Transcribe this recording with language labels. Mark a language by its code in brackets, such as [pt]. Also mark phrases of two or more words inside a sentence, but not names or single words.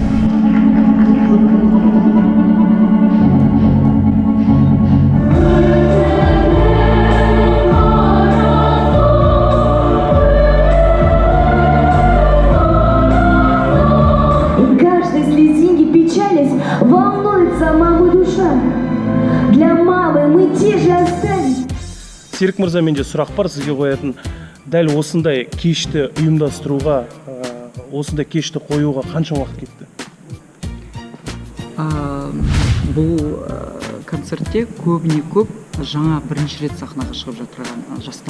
[ru] И каждой слезинки печались волнуется мама душа. Для мамы мы те же остались. [kk] Серік мырза, менде сұрақ бар сізге қоятын. Дәл осындай кешті ұйымдастыруға, осындай кешті қоюға қанша уақыт кетті? Бұл концертте көбіне көп жаңа бірінші рет сахнаға шығып жатырған жастар.